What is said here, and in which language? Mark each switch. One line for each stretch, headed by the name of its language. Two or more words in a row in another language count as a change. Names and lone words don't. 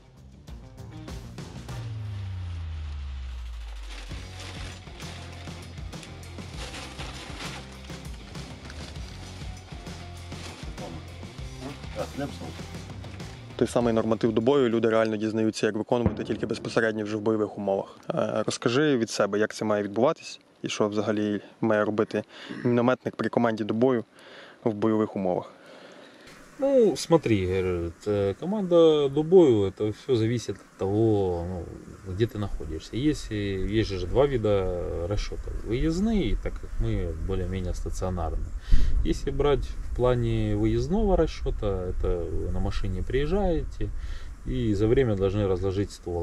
Ukrainian: Той самий норматив до бою люди реально дізнаються, як виконувати тільки безпосередньо вже в бойових умовах. Розкажи від себе, як це має відбуватись і що взагалі має робити мінометник при команді до бою в бойових умовах.
Russian: Ну, смотри, говорит,
Ukrainian: команда до бою,
Russian: это все зависит от того, ну, где ты находишься. Есть же два вида расчетов. Выездные, так как мы более-менее стационарны. Если брать в плане выездного расчета, это вы на машине приезжаете и за время должны разложить ствол.